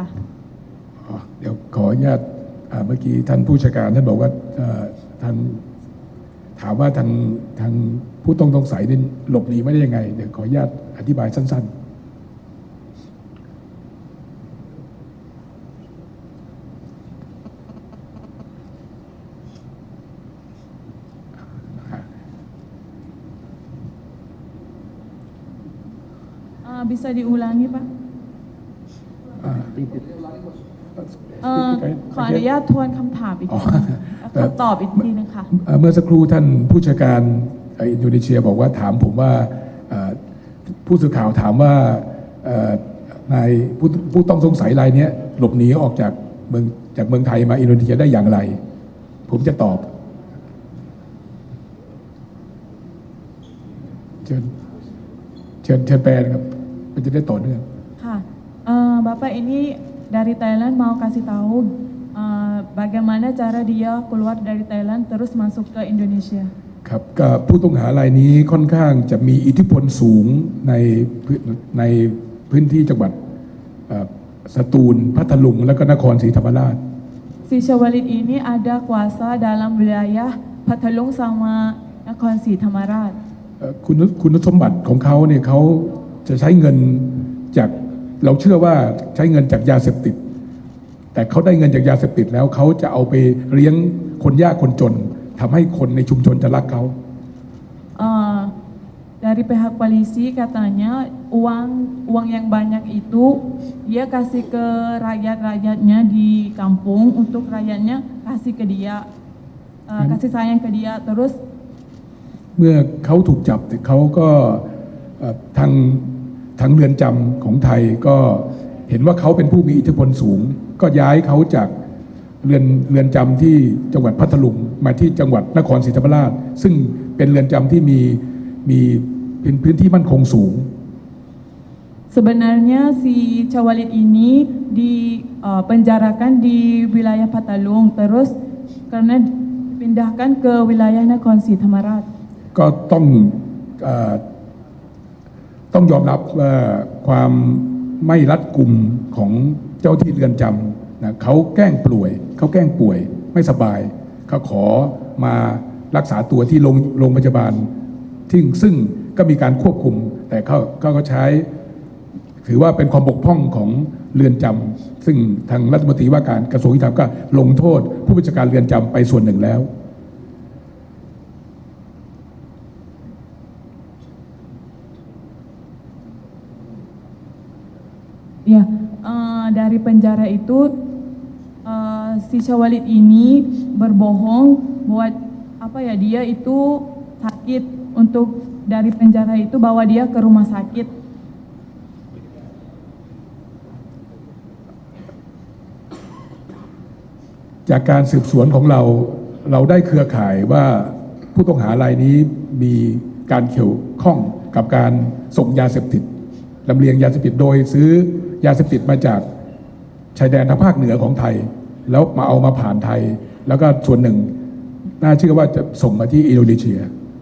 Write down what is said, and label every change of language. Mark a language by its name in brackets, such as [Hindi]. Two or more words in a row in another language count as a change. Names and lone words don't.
[Thai] เดี๋ยวขออนุญาตเมื่อกี้ท่านผู้จัดการท่านบอกว่าท่านถามว่าทางผู้ต้องสงสัยนี่หลบหนีไม่ได้ยังไงเดี๋ยวขออนุญาตอธิบายสั้นๆ [Indonesian] bisa diulangi Pak [Thai] ขออนุญาตทวนคำถามอีกทีคำตอบอีกทีนึงค่ะ เมื่อสักครู่ท่านผู้จัดการอินโดนีเซียบอกว่าถามผมว่าผู้สื่อข่าวถามว่านายผู้ต้องสงสัยรายนี้หลบหนีออกจากเมืองไทยมาอินโดนีเซียได้อย่างไรผมจะตอบเชิญแปลนะครับมันจะได้ต่อเนื่อง [Indonesian] ค่ะ Bapak ini dari Thailand mau kasih tahu bagaimana cara dia keluar dari Thailand terus masuk ke Indonesia [Thai] ครับกับผู้ต้องหารายนี้ค่อนข้างจะมีอิทธิพลสูงในพื้นที่จังหวัดสตูลพัทลุงและก็นครศรีธรรมราช [Indonesian] Si Syawalid ini ada kuasa dalam wilayah Pathalung sama Nakhon Sri Thammarat [Thai] คุณสมบัติของเขาเนี่ยเขาจะใช้เงินจากเราเชื่อว่าใช้เงินจากยาเสพติดแต่เขาได้เงินจากยาเสพติดแล้วเขาจะเอาไปเลี้ยงคนยากคนจนทำให้คนในชุมชนจะรักเขา [Indonesian] Dari pihak polisi katanya uang yang banyak itu dia kasih ke rakyat-rakyatnya di kampung untuk rakyatnya kasih ke dia kasih sayang ke dia terus [Thai] เมื่อเขาถูกจับเขาก็ทางเรือนจำของไทยก็เห็นว่าเขาเป็นผู้มีอิทธิพลสูงก็ย้ายเขาจากเรือนจำที่จังหวัดพัทลุงมาที่จังหวัดนครศรีธรรมราชซึ่งเป็นเรือนจำที่มีพื้นที่มั่นคงสูง [Indonesian] Sebenarnya si Syawalid ini dipenjarakan di wilayah Pathalung terus karena dipindahkan ke wilayah Nakhon Sri Thammarat [Thai] ก็ต้องยอมรับว่าความไม่รัดกุมของเจ้าที่เรือนจำนะเขาแกล้งป่วยไม่สบายเขาขอมารักษาตัวที่โรงพยาบาลซึ่งก็มีการควบคุมแต่เขาก็ใช้ถือว่าเป็นความบกพร่องของเรือนจำซึ่งทางรัฐมนตรีว่าการกระทรวงยุติธรรมก็ลงโทษผู้บัญชาการเรือนจำไปส่วนหนึ่งแล้ว [Indonesian] Ya, dari penjara itu si Syawalid ini berbohong buat dia itu sakit untuk dari penjara itu bawa dia ke rumah sakit. [Thai] จากการสืบสวนของเราได้เครือข่ายว่าผู้ต้องหารายนี้มีการเกี่ยวข้องกับการส่งยาเสพติดลำเลียงยาเสพติดโดยซื้อยาเสพติดมาจากชายแดนทางภาคเหนือของไทยแล้วเอามาผ่านไทยแล้วก็ส่วนหนึ่งน่าเชื่อว่าจะส่งมาที่อินโดนีเซีย